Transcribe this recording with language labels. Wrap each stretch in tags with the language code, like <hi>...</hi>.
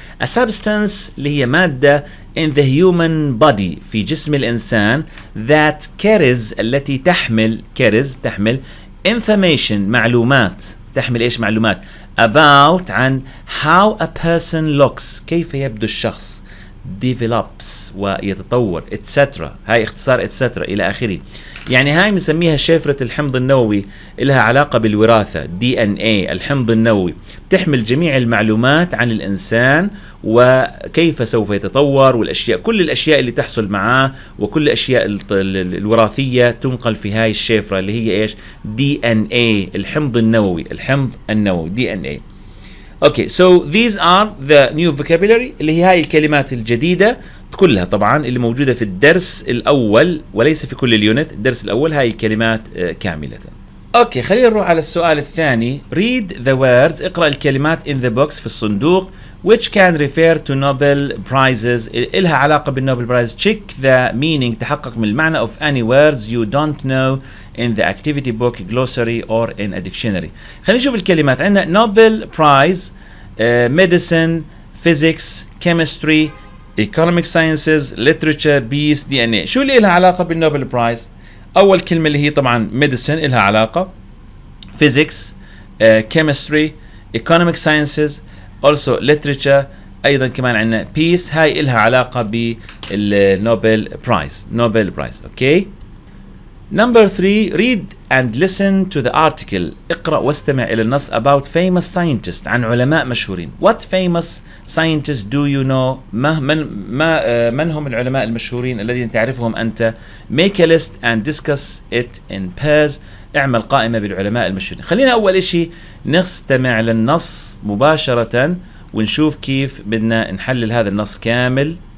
<en>A substance</en> <ar>اللي هي مادة</ar> <en>in the human body</en> <ar>في جسم الإنسان</ar> <en>that carries</en> <ar>التي تحمل</ar> <en>information معلومات.</en> <ar>تحمل إيش معلومات؟ about عن</ar> <en>how a person looks</en> <ar>كيف يبدو الشخص.</ar> <en>develops ويتطور etc.</en> <ar>هاي اختصار etc إلى آخره. يعني هاي بنسميها شفرة الحمض النووي لها علاقة بالوراثة. DNA الحمض النووي بتحمل جميع المعلومات عن الإنسان وكيف سوف يتطور والأشياء كل الأشياء اللي تحصل معاه وكل الأشياء الوراثية تنقل في هاي الشفرة اللي هي إيش؟ DNA الحمض النووي.</ar> <en>DNA. Okay, so these are the new vocabulary</en> <ar>اللي هي هاي الكلمات الجديدة كلها طبعا اللي موجودة في الدرس الأول وليس في كل اليونت. الدرس الأول هاي الكلمات كاملة. اوكي خلينا نروح على السؤال الثاني.</ar> <en>read the words</en> <ar>اقرأ الكلمات</ar> <en>in the box</en> <ar>في الصندوق</ar> <en>which can refer to Nobel prizes</en> <ar>إلها علاقة بالنوبل برايز.</ar> <en>check the meaning</en> <ar>تحقق من المعنى</ar> <en>of any words you don't know in the activity book, glossary or in a dictionary.</en> <ar>خلينا نشوف الكلمات.</ar> <en>عندنا Nobel Prize, medicine, physics, chemistry, economic sciences, literature, peace, DNA.</en> <ar>شو اللي لها علاقة بالنوبل برايز؟ أول كلمة اللي هي طبعا medicine لها علاقة.</ar> <en>physics, chemistry, economic sciences, also literature.</en> <ar>أيضا كمان عندنا peace، هاي إلها علاقة بالنوبل برايز، نوبل برايز. أوكي.</ar> <en>Number 3, read and listen to the article.</en> <ar>اقرأ واستمع إلى النص</ar> <en>about famous scientists،</en> <ar>عن علماء مشهورين.</ar> <en>What famous scientists do you know؟</en> <ar>من هم العلماء المشهورين الذين تعرفهم أنت؟</ar> <en>Make a list and discuss it in pairs.</en> <ar>اعمل قائمة بالعلماء المشهورين. خلينا أول إشي نستمع للنص مباشرة ونشوف كيف بدنا نحلل هذا النص كامل.</ar>